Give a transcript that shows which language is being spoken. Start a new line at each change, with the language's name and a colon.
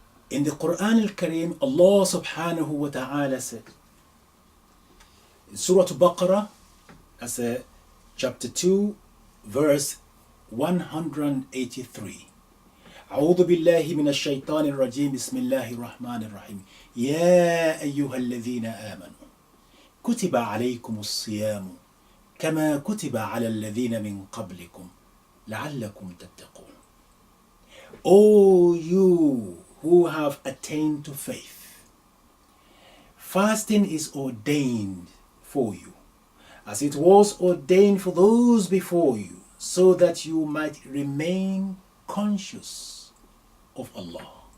English: In the Quran al-Kareem, Allah subhanahu wa ta'ala said in Surah Baqarah, as chapter 2, verse 183.
Arabic: أعوذ بالله من الشيطان الرجيم بسم الله الرحمن الرحيم يا أيها الذين آمنوا كتب عليكم الصيام كما كتب على الذين من قبلكم لعلكم تتقون.
English: O you who have attained to faith, fasting is ordained for you, as it was ordained for those before you, so that you might remain conscious of Allah.